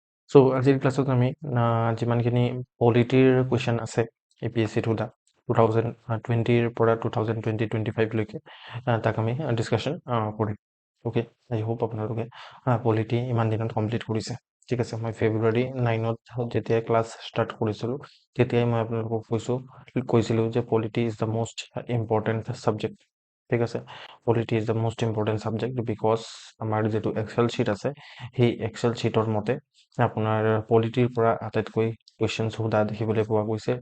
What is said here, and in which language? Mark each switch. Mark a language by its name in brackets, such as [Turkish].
[Assamese] So আজিৰ ক্লাছত আমি যিমানখিনি পলিটিৰ কুৱেশ্যন আছে APSC সোধা 2020ৰ পৰা 2020-25 লৈকে তাক আমি ডিছকাশ্যন কৰিম। অ'কে, [English] I hope [Assamese] আপোনালোকে পলিটি ইমান দিনত কমপ্লিট কৰিছে। ঠিক আছে, মই ফেব্ৰুৱাৰী 9ত যেতিয়া ক্লাছ ষ্টাৰ্ট কৰিছিলোঁ তেতিয়াই মই আপোনালোকক কৈছিলোঁ যে [English] Polity is the most important subject. [Assamese] ঠিক আছে, [English] polity is the most important subject [Assamese] because আমাৰ যিটো এক্সেল শ্বীট আছে সেই এক্সেল শ্বীটৰ মতে আপোনাৰ পলিটিৰ পৰা আটাইতকৈ কুৱেশ্যন সোধা দেখিবলৈ পোৱা গৈছে।